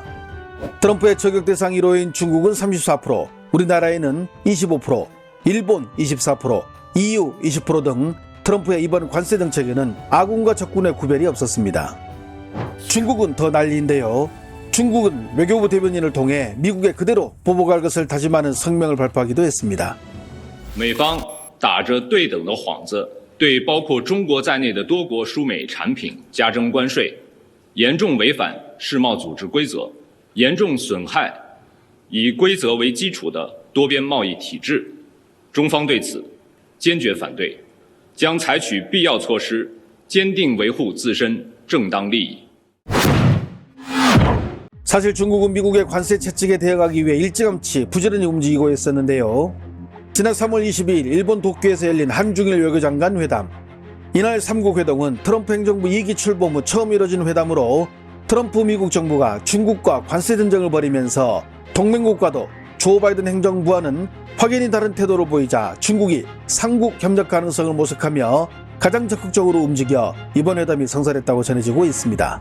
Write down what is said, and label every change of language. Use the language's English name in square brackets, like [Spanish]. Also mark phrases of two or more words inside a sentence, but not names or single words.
[Korean] 트럼프의 저격 대상 1호인 중국은 34%, 우리나라에는 25%, 일본 24%, EU 20% 등 트럼프의 이번 관세 정책에는 아군과 적군의 구별이 없었습니다. 중국은 더 난리인데요. 중국은 외교부 대변인을 통해 미국에 그대로 보복할 것을 다짐하는 성명을 발표하기도 했습니다. [Chinese] 美方打着对等的幌子，对包括中国在内的多国输美产品加征关税，严重违反世贸组织规则，严重损害以规则为基础的多边贸易体制。中方对此坚决反对，将采取必要措施，坚定维护自身正当利益。 [Korean] 사실 중국은 미국의 관세 채찍에 대응하기 위해 일찌감치 부지런히 움직이고 있었는데요. 지난 3월 22일 일본 도쿄에서 열린 한중일 외교장관 회담. 이날 3국 회동은 트럼프 행정부 2기 출범 후 처음 이뤄진 회담으로 트럼프 미국 정부가 중국과 관세 전쟁을 벌이면서 동맹국과도 조 바이든 행정부와는 확연히 다른 태도를 보이자 중국이 삼국 협력 가능성을 모색하며 가장 적극적으로 움직여 이번 회담이 성사됐다고 전해지고 있습니다.